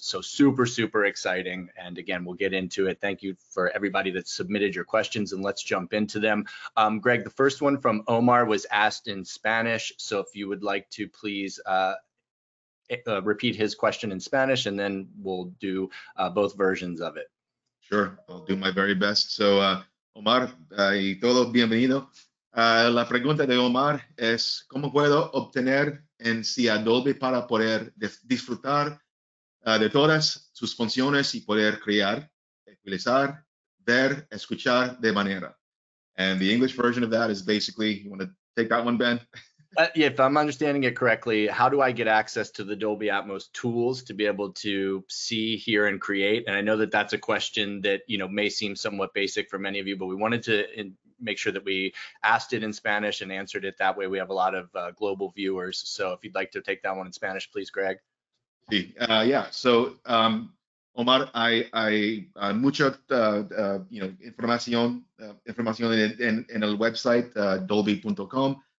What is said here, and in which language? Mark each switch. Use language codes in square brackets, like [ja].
[en] So super, super exciting. And again, we'll get into it. Thank you for everybody that submitted your questions, and let's jump into them. Greg, the first one from Omar was asked in Spanish. So if you would like to please repeat his question in Spanish, and then we'll do both versions of it. Sure, I'll do my very best. [es] So, Omar y todos, bienvenido. La pregunta de Omar es, ¿cómo puedo obtener en sí a Dolby para poder disfrutar de todas sus funciones y poder crear, utilizar, ver, escuchar de manera? [en] And the English version of that is basically, you want to take that one, Ben? Yeah, if I'm understanding it correctly, how do I get access to the Dolby Atmos tools to be able to see, hear, and create? And I know that that's a question that may seem somewhat basic for many of you, but we wanted to make sure that we asked it in Spanish and answered it that way. We have a lot of global viewers, so if you'd like to take that one in Spanish, please, Greg. [es] Sí, yeah. So, Omar, hay mucha información en el website dolby.com.